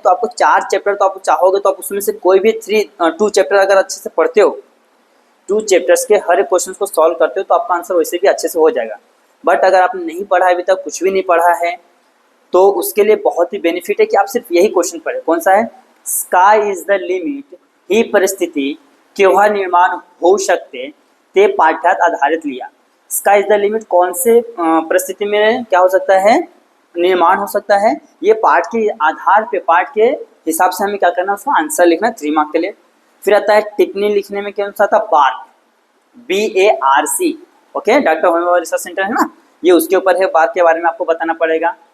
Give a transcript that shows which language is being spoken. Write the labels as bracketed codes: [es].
[hi] तो आपको 4 चैप्टर तो आप चाहोगे तो आप उसमें से कोई भी 2 चैप्टर अगर अच्छे से पढ़ते हो, 2 चैप्टर्स के हर एक क्वेश्चन को सॉल्व करते हो तो आपका आंसर वैसे भी अच्छे से हो जाएगा। बट अगर आपने नहीं पढ़ा है, अभी तक कुछ भी नहीं पढ़ा है, तो उसके लिए बहुत ही बेनिफिट है कि आप सिर्फ यही क्वेश्चन पढ़े। कौन सा है, [mr] स्काय इज द लिमिट ही परिस्थिती केव्हा निर्माण होऊ शकते ते पाठ्यात आधारित लिहा। [hi] स्काय इज द लिमिट कौन से परिस्थिति में क्या हो सकता है, निर्माण हो सकता है, ये पाठ के आधार पे, पाठ के हिसाब से हमें क्या करना है, उसका आंसर लिखना है 3 मार्क के लिए। फिर आता है टिप्पणी लिखने में कौन सा था, bark, BARC, okay doctor homeo research centre है ना, ये उसके ऊपर है, बार्क के बारे में आपको बताना पड़ेगा।